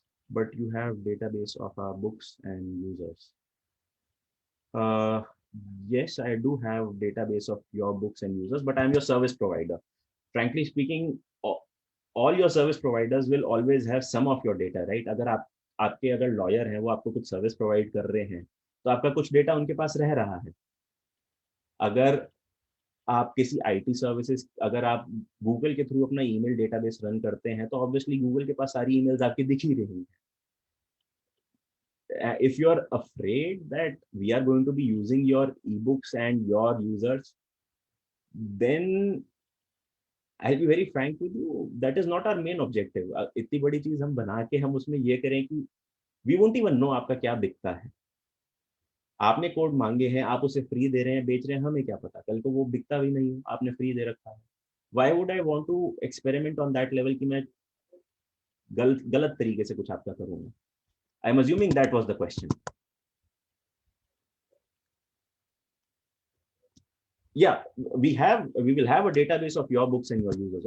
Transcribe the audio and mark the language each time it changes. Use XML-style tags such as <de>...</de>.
<en>But you have database of our books and users. Yes, I do have database of your books and users, but I'm your service provider. Frankly speaking, all your service providers will always have some of your data, right?</en> <hi>आपके अगर lawyer हैं, वो आपको कुछ service provide कर रहे हैं, तो आपका कुछ डेटा उनके पास रह रहा है. अगर आप किसी आईटी सर्विसेज, अगर आप गूगल के थ्रू अपना ईमेल डेटाबेस रन करते हैं, तो ऑब्वियसली गूगल के पास सारी ईमेल्स आपकी दिख ही रही हैं.</hi> <en>If you are afraid that we are going to be using your ebooks and your users, then I'll be very frank with you, that is not our main objective.</en> <hi>इतनी बड़ी चीज हम बना के हम उसमें ये करें कि</hi> <en>we won't even know</en> <hi>आपका क्या बिकता है. आपने कोड मांगे हैं, आप उसे फ्री दे रहे हैं, बेच रहे हैं, हमें क्या पता कल को वो बिकता भी नहीं, आपने फ्री दे रखा है.</hi> <en>Why would I want to experiment on that level</en> <hi>कि मैं गलत तरीके से कुछ आपका करूंगा.</hi> <en>I'm assuming that was the question. Yeah, we will have a database of your books and your users.</en>